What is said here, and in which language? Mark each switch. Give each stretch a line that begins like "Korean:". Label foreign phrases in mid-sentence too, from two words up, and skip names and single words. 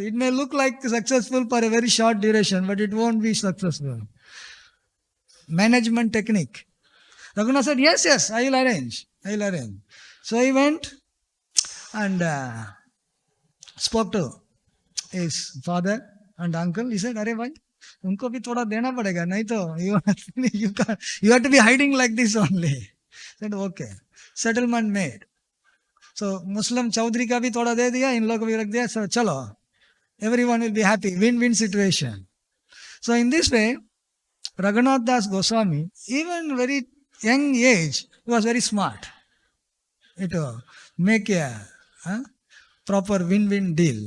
English: It may look like successful for a very short duration, but it won't be successful. Management technique. Raghunath said, yes, I will arrange. So he went and spoke to his father and uncle. He said,
Hindi: Hare bhai, unko bhi thoda dena padega, nahi to
English: you have to be hiding like this only. He said, okay. Settlement made. So
Hindi: Muslim Chaudhry ka bhi thoda de diya, in log ko bhi rakh diya.
English: So chalo, everyone will be happy. Win-win situation. So in this way, Raghunath Das Goswami, even very young age, he was very smart. To make a proper win-win deal.